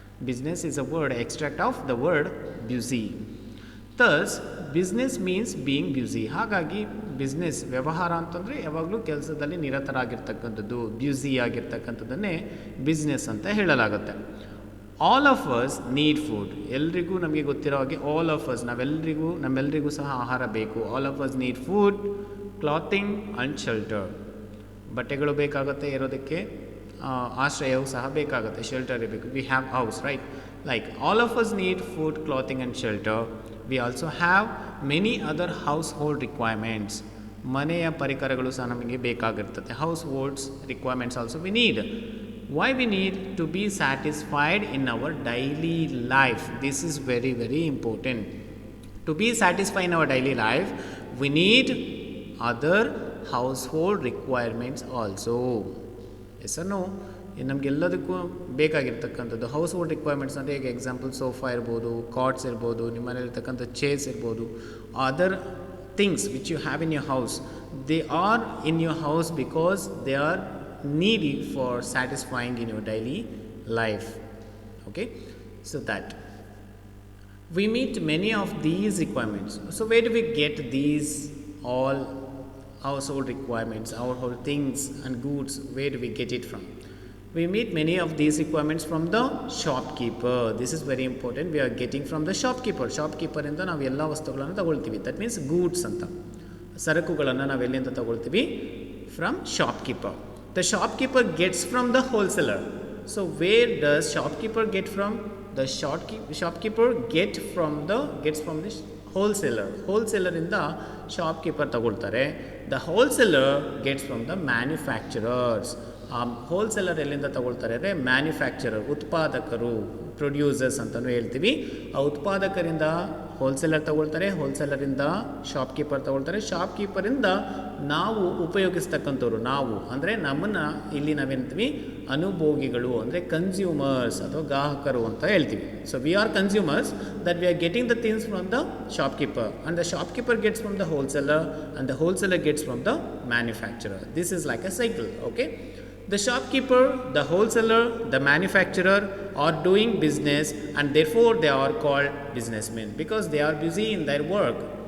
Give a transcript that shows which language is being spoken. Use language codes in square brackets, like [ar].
[en] Business is a word extract of the word busy. Thus business means being busy. [kn] ಹಾಗಾಗಿ business ವ್ಯವಹಾರ ಅಂತಂದರೆ ಯಾವಾಗಲೂ ಕೆಲಸದಲ್ಲಿ ನಿರತರಾಗಿರ್ತಕ್ಕಂಥದ್ದು, ಬ್ಯುಸಿ ಆಗಿರ್ತಕ್ಕಂಥದ್ದನ್ನೇ ಬಿಸ್ನೆಸ್ ಅಂತ ಹೇಳಲಾಗುತ್ತೆ. [en] All of us need food. [kn] ಎಲ್ರಿಗೂ ನಮಗೆ ಗೊತ್ತಿರೋ ಹಾಗೆ [en] all of us, [kn] ನಮ್ಮೆಲ್ಲರಿಗೂ ಸಹ ಆಹಾರ ಬೇಕು. [en] All of us need food, clothing and shelter. [kn] ಬಟ್ಟೆಗಳು ಬೇಕಾಗುತ್ತೆ, ಇರೋದಕ್ಕೆ ಆಶ್ರಯವೂ ಸಹ ಬೇಕಾಗುತ್ತೆ, ಶೆಲ್ಟರ್ ಬೇಕು. [en] We have house, right? Like all of us need food, clothing and shelter. We also have many other household requirements. [kn] ಮನೆಯ ಪರಿಕರಗಳು ಸಹ ನಮಗೆ ಬೇಕಾಗಿರ್ತದೆ. [en] Households requirements also we need. Why we need to be satisfied in our daily life? This is very, very important. To be satisfied in our daily life, we need other household requirements also. Yes or no? [kn] ನಮಗೆಲ್ಲದಕ್ಕೂ ಬೇಕಾಗಿರ್ತಕ್ಕಂಥದ್ದು house hold requirements ಅಂದರೆ ಈಗ example sofa ಇರ್ಬೋದು, quartz ಇರ್ಬೋದು, ನಿಮ್ಮ ಮನೇಲಿರ್ತಕ್ಕಂಥ chairs ಇರ್ಬೋದು, [en] Other things which you have in your house, they are in your house because they are needy for satisfying in your daily life, okay. So that we meet many of these requirements. So where do we get these all household requirements, our whole things and goods? Where do we get it from? We meet many of these requirements from the shopkeeper. This is very important. We are getting from the shopkeeper [kn] ಇಂದ ನಾವು ಎಲ್ಲ ವಸ್ತುಗಳನ್ನು ತಗೊಳ್ತೀವಿ. That means goods ಅಂತ, ಸರಕುಗಳನ್ನು ನಾವು ಎಲ್ಲಿಂದ ತಗೊಳ್ತೀವಿ? [en] From shopkeeper. The shopkeeper gets from the wholesaler. So where does shopkeeper get from? The shopkeeper gets from the wholesaler. [kn] Wholesaler ಇಂದ shopkeeper ತಗೊಳ್ತಾರೆ. [en] The wholesaler gets from the manufacturers. [kn] Wholesaler ಎಲ್ಲಿಂದ ತಗೊಳ್ತಾರೆ ಅಂದರೆ ಮ್ಯಾನುಫ್ಯಾಕ್ಚರರ್, ಉತ್ಪಾದಕರು, ಪ್ರೊಡ್ಯೂಸರ್ಸ್ ಅಂತಲೂ ಹೇಳ್ತೀವಿ. ಆ ಉತ್ಪಾದಕರಿಂದ ಹೋಲ್ಸೇಲರ್ ತಗೊಳ್ತಾರೆ, ಹೋಲ್ಸೇಲರಿಂದ ಶಾಪ್ಕೀಪರ್ ತಗೊಳ್ತಾರೆ, ಶಾಪ್ಕೀಪರಿಂದ ನಾವು ಉಪಯೋಗಿಸ್ತಕ್ಕಂಥವ್ರು, ನಾವು ಅಂದರೆ ನಮ್ಮನ್ನು ಇಲ್ಲಿ ನಾವೇನ್ತೀವಿ ಅನುಭೋಗಿಗಳು ಅಂದರೆ ಕನ್ಸ್ಯೂಮರ್ಸ್ ಅಥವಾ ಗ್ರಾಹಕರು ಅಂತ ಹೇಳ್ತೀವಿ. [en] So we are consumers that we are getting the things from the shopkeeper, and the shopkeeper gets from the wholesaler, and the wholesaler gets from the manufacturer. This is like a cycle. Okay, the shopkeeper, the wholesaler, the manufacturer are doing business, and therefore they are called businessmen because they are busy in their work.